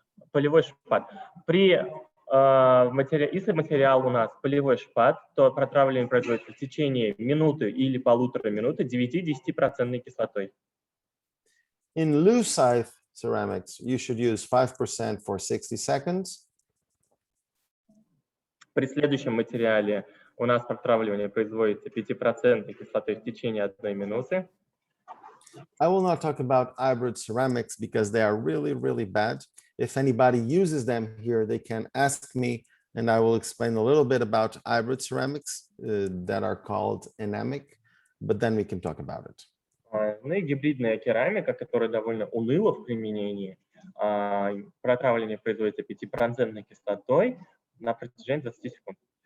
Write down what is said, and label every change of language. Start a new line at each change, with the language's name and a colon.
Russian: Полевой шпат. Если материал у нас полевой шпат, то протравливание производится в течение минуты или полутора минуты 9-10% кислотой.
English: In lucite ceramics, you should use 5% for 60 seconds.
Russian: При следующем материале у нас протравливание производится 5% кислотой в течение 1 минуты.
English: I will not talk about hybrid ceramics because they are really, really bad. If anybody uses them here, they can ask me, and I will explain a little bit about hybrid ceramics that are called anemic, but then we can talk about it.
Russian: Ну и гибридная керамика, которая довольно уныла в применении, протравливание производится 5% кислотой на протяжении 20 секунд.